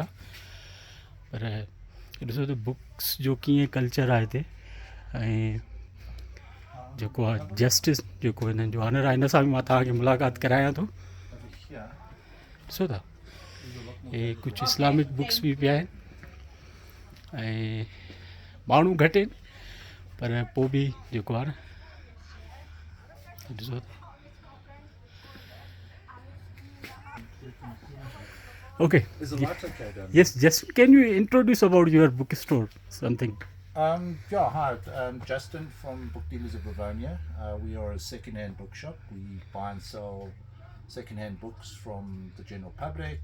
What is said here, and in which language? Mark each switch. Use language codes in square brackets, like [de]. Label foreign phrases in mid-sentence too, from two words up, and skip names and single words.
[sd] पर ॾिसो त बुक्स जो कीअं कल्चर आहे हिते, ऐं जेको आहे जस्टिस जेको हिननि जो ऑनर आहे, हिन सां बि मां तव्हांखे मुलाक़ात करायां थो। ॾिसो था हे कुझु [en] Islamic books [sd] बि पिया आहिनि, ऐं माण्हू घटि आहिनि, पर पोइ बि जेको आहे न ॾिसो। [en] Okay. Is the light okay down Yes, just can you introduce about your bookstore something? Yeah, hi. Justin from Bookdealers of Rivonia. We are a second-hand bookshop. We buy and sell second-hand books from the general public.